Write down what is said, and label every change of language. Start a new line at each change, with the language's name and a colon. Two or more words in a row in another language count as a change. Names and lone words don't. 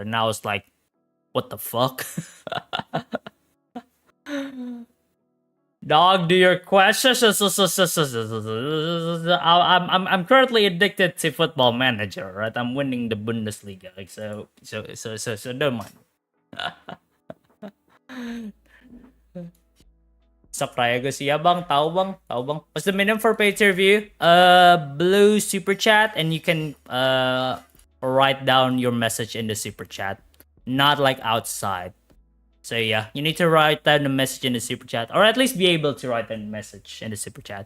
English: And I was like, what the fuck? Dog, do your questions. I'm currently addicted to Football Manager, right? I'm winning the Bundesliga, like so don't mind. Saprayago siya bang? Tao bang? What's the minimum for paid review? Blue super chat, and you can write down your message in the super chat, not like outside. So yeah, you need to write down the message in the super chat, or at least be able to write down the message in the super chat.